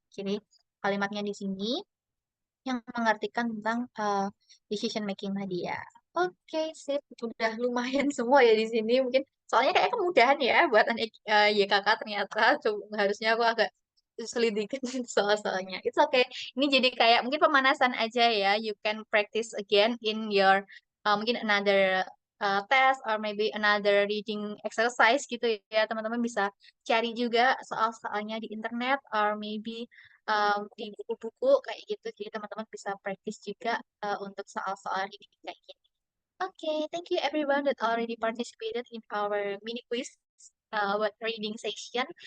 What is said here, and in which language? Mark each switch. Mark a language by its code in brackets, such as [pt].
[id] Jadi kalimatnya di sini yang mengartikan tentang decision making tadi ya. Oke, sip. Udah lumayan semua ya di sini. Mungkin soalnya kayak kemudahan ya buat anak YKK ternyata. Harusnya aku agak selidikin soal-soalnya. [en] It's okay. [id] Ini jadi kayak mungkin pemanasan aja ya. [en] You can practice again in your [id] mungkin [en] another test or maybe another reading exercise [id] gitu ya. Teman-teman bisa cari juga soal-soalnya di internet [en] or maybe [id] di buku-buku kayak gitu. Jadi teman-teman bisa practice juga untuk soal-soal ini kayak gini. [en] Okay, thank you everyone that already participated in our mini quiz about reading session.